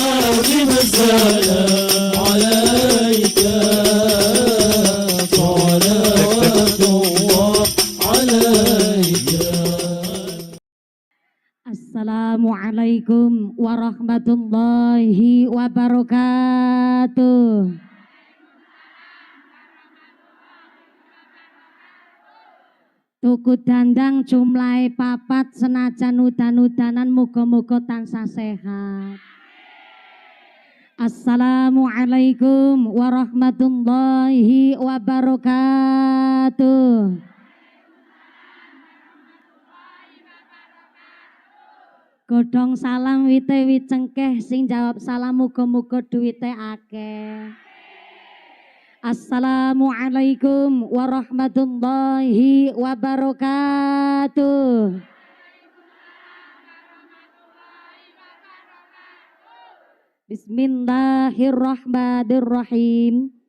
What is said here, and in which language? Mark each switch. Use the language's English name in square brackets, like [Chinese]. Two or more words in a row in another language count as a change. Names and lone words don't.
[Arabic] دائم السلام عليك صلوات الله عليك. السلام عليكم ورحمة الله وبركاته. [Javanese] Tuku dandang jumlahe papat senajan udan-udanan muga-muga tansah sehat. [Arabic] السلام عليكم ورحمة الله وبركاته. [Javanese] Godhong salam wite wicengkeh sing jawab salam muga-muga duwite akeh. [Arabic] السلام عليكم ورحمة الله وبركاته. بسم الله الرحمن الرحيم.